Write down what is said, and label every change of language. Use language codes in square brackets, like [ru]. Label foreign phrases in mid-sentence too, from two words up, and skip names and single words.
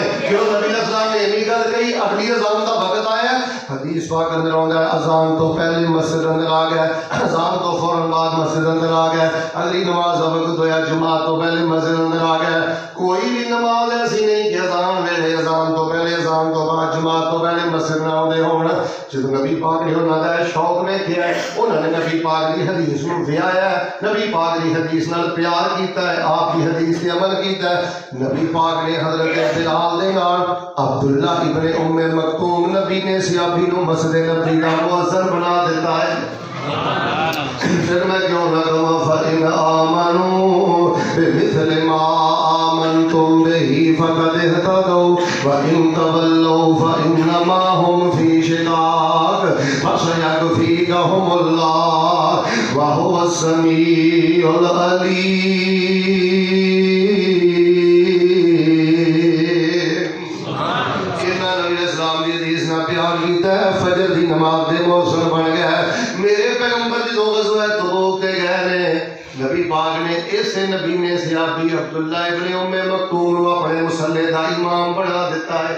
[pa] جو نبی علیہ السلام نے اتنی گل کہی، اگلی اذان کا وقت آیا، حدیث پاک اندر آندا ہے اذان تو پہلے مسجد اندر آ گئے، اذان تو فوراً بعد مسجد اندر آ گئے، اگلی نماز کا وقت ہویا جمعہ تو پہلے مسجد اندر آ گئے۔ کوئی بھی نماز ایسی نہیں کہ اذان ویلے اذان تو پہلے اذان تو بعد جمعہ تو پہلے مسجد نہ آندے ہون۔ جب نبی پاک نے انہاں دا شوق میں کیا ہے، انہوں نے نبی پاک کی حدیث نو ویایا ہے، نبی پاک کی حدیث نال پیار کیتا ہے، آپ کی حدیث تے عمل کیتا ہے۔ نبی پاک نے حضرت بلال دے نال عبداللہ ابن ام مکتوم نبی نے صحابی نو مسجد نبی دا مؤذن بنا دیتا ہے۔ [ur] پھر میں کیوں نہ کہوں [ar] فَإِنْ آمَنُوا بِمِثْلِ مَا آمَنْتُمْ بِهِ فَقَدِ اهْتَدَوْا وَإِنْ تَوَلَّوْا فَإِنَّمَا هُمْ فِي شِقَاقٍ فَسَيَكْفِيكَهُمُ اللَّهُ وَهُوَ السَّمِيعُ الْعَلِيمُ۔ [pa] فجر دی نماز دے موسم بن گیا ہے۔ میرے پیغمبر جدو غزوہ تبوک تے گئے نے، نبی پاک نے اسے نبی نے صحابی عبداللہ ابن ام مکتوم کو اپنے مصلی دا امام بنا دیتا ہے۔